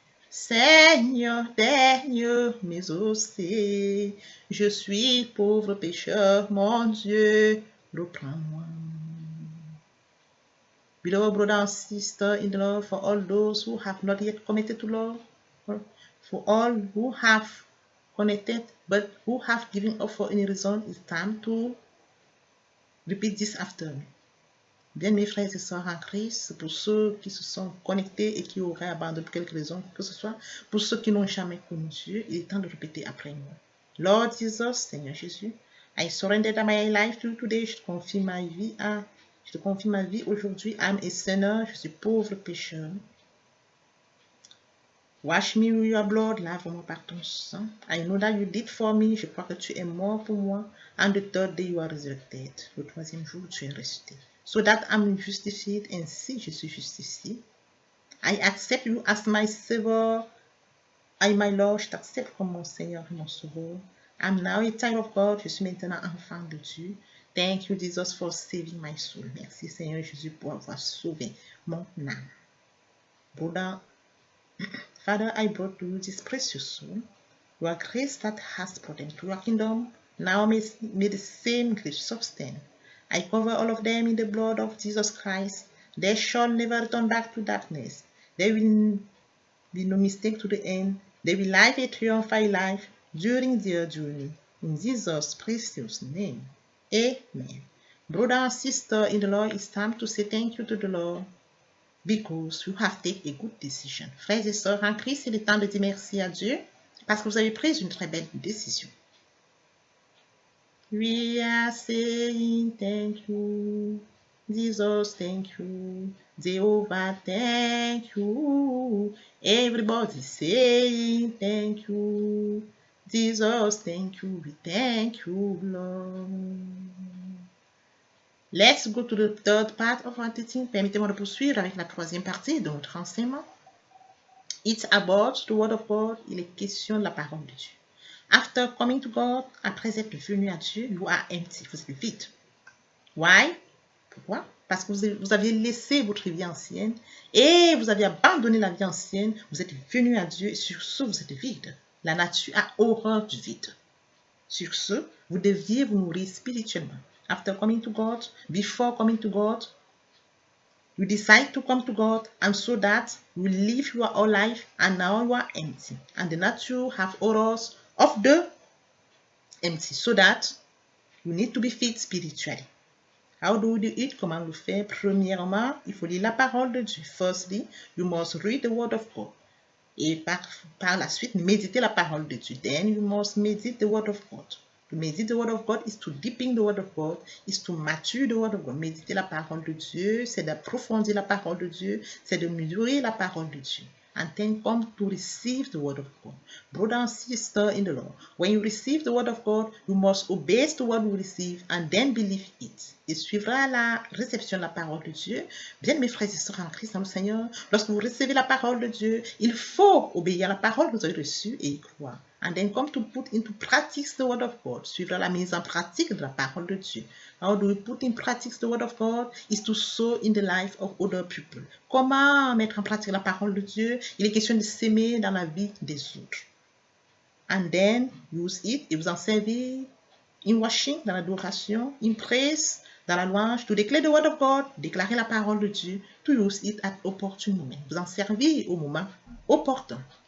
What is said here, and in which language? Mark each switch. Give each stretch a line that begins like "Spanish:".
French: Seigneur, daigne m'exaucer. Je suis pauvre pécheur, mon Dieu, reprends-moi.
English: Beloved brothers and sisters in the Lord, for all those who have not yet connected to Lord, for all who have connected but who have given up for any reason, it's time to repeat this after me.
French: Bien, mes frères et sœurs en Christ, pour ceux qui se sont connectés et qui auraient abandonné pour quelque raison que ce soit, pour ceux qui n'ont jamais connu Dieu, il est temps de répéter après moi.
English: Lord Jesus, Seigneur Jésus, I surrender my life to you today.
French: Je confie ma vie à Je te confie ma vie aujourd'hui.
English: I'm a sinner.
French: Je suis pauvre pécheur.
English: Wash me with your blood.
French: Lave-moi par ton sang.
English: I know that you did for me.
French: Je crois que tu es mort pour moi.
English: And the third day you are resurrected.
French: Le troisième jour, tu es ressuscité.
English: So that I'm justified.
French: Ainsi, je suis justifié.
English: I accept you as my Savior. I, my Lord,
French: je t'accepte comme mon Seigneur et mon Sauveur.
English: I'm now a child of God.
French: Je suis maintenant enfant de Dieu.
English: Thank you, Jesus, for saving my soul.
French: Merci, Seigneur Jésus, pour avoir sauvé mon âme.
English: Brother, Father, I brought to you this precious soul. Your grace that has brought them to your kingdom. Now may the same grace sustain. I cover all of them in the blood of Jesus Christ. They shall never return back to darkness. There will be no mistake to the end. They will live a triumphant life during their journey. In Jesus' precious name. Amen. Brother and sister in the Lord, it's time to say thank you to the Lord because you have taken a good decision.
French: Frères et sœurs en Christ, c'est le temps de dire merci à Dieu parce que vous avez pris une très belle décision.
English: We are saying thank you. Jesus, thank you. Jehovah, thank you. Everybody saying thank you. Jesus, thank you. We thank you, Lord. Let's go to the third part of our teaching.
French: Permettez-moi de poursuivre avec la troisième partie de notre enseignement.
English: It's about the word of God.
French: Il est question de la parole de Dieu.
English: After coming to God,
French: après être venu à Dieu,
English: you are empty.
French: Vous êtes vide.
English: Why?
French: Pourquoi? Parce que vous aviez laissé votre vie ancienne et vous avez abandonné la vie ancienne. Vous êtes venu à Dieu et sur ce, vous êtes vide. La nature a horreur du vide. Sur ce, vous deviez vous nourrir spirituellement.
English: After coming to God, before coming to God, you decide to come to God, and so that you live your whole life, and now you are empty. And the nature have horrors of the empty, so that you need to be fit spiritually. How do we do it?
French: Comment le faire? Premièrement, il faut lire la parole de Dieu.
English: Firstly, you must read the word of God.
French: Et par la suite, méditer la parole de Dieu.
English: Then you must meditate the word of God. To meditate the word of God is to deepen the word of God, is to mature the word of God.
French: Méditer la parole de Dieu, c'est d'approfondir la parole de Dieu, c'est de mesurer la parole de Dieu.
English: And then come to receive the word of God. Brother and sister in the Lord, when you receive the word of God, you must obey the word you receive and then believe it.
French: Et suivra la réception de la parole de Dieu. Bien, mes frères et sœurs en Christ, dans le Seigneur, lorsque vous recevez la parole de Dieu, il faut obéir à la parole que vous avez reçue et y croire.
English: And then come to put into practice the word of God.
French: Suivra la mise en pratique de la parole de Dieu.
English: How do we put in practice the word of God? Is to sow in the life of other people.
French: Comment mettre en pratique la parole de Dieu? Il est question de s'aimer dans la vie des autres.
English: And then use it,
French: et vous en servir
English: in worship,
French: dans l'adoration,
English: in praise,
French: dans la louange,
English: to declare the word of God,
French: déclarer la parole de Dieu,
English: to use it at opportune moment.
French: Vous en servir au moment opportun.